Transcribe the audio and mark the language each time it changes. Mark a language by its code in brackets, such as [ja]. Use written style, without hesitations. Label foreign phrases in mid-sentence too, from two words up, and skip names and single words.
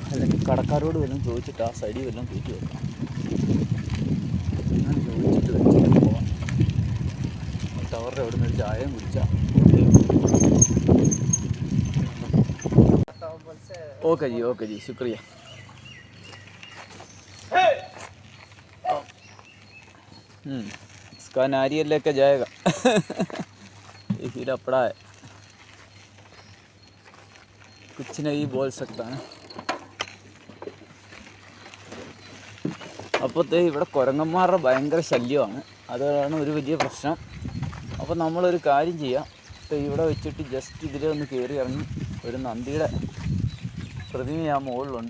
[ml] കടക്കാരോട് വല്ലതും ചോദിച്ചിട്ട് ആ സൈഡിൽ വല്ലതും കയറ്റി വെക്കാം. അങ്ങനെ ചോദിച്ചിട്ട് വെച്ചിട്ട് പോവാം. ടവറിൻ്റെ അവിടെ നിന്ന് ഒരു ചായയും കുടിച്ചാൽ [hi] ओके जी शुक्रिया. इसका नारियल लेके जाएगा. ये हीरा पड़ा है, कुछ नहीं बोल सकता है. [ml] അപ്പോഴത്തെ ഇവിടെ കുരങ്ങന്മാരുടെ ഭയങ്കര ശല്യമാണ്. അതാണ് ഒരു വലിയ പ്രശ്നം. അപ്പോൾ നമ്മളൊരു കാര്യം ചെയ്യാം. ഇവിടെ വെച്ചിട്ട് ജസ്റ്റ് ഇതിലെ ഒന്ന് കയറി ഇറങ്ങി ഒരു നന്ദിയുടെ പ്രതിമ ആ മുകളിലുണ്ട്.